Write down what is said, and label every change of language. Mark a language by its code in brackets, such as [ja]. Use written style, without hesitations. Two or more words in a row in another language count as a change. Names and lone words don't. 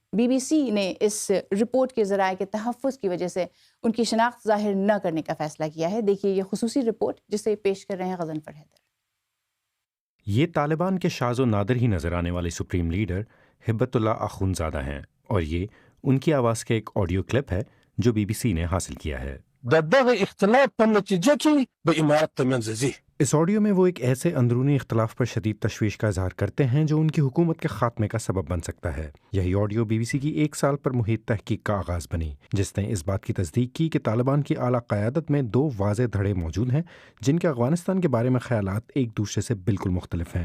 [ur] بی بی سی نے اس رپورٹ کے ذرائع کے تحفظ کی وجہ سے ان کی شناخت ظاہر نہ کرنے کا فیصلہ کیا ہے۔ دیکھیے یہ خصوصی رپورٹ جسے پیش کر رہے ہیں غضنفر حیدر۔ یہ طالبان کے شاذ و نادر ہی نظر آنے والے سپریم لیڈر ہبت اللہ اخونزادہ ہیں، اور یہ ان کی آواز کا ایک آڈیو کلپ ہے جو بی بی سی نے حاصل کیا ہے۔ [ps] دغه اختلاف په نتیجه کې به امارت ترمنځ ځي۔ [ur] اس آڈیو میں وہ ایک ایسے اندرونی اختلاف پر شدید تشویش کا اظہار کرتے ہیں جو ان کی حکومت کے خاتمے کا سبب بن سکتا ہے۔ یہی آڈیو بی بی سی کی ایک سال پر محیط تحقیق کا آغاز بنی، جس نے اس بات کی تصدیق کی کہ طالبان کی اعلیٰ قیادت میں 2 واضح دھڑے موجود ہیں جن کے افغانستان کے بارے میں خیالات ایک دوسرے سے بالکل مختلف ہیں۔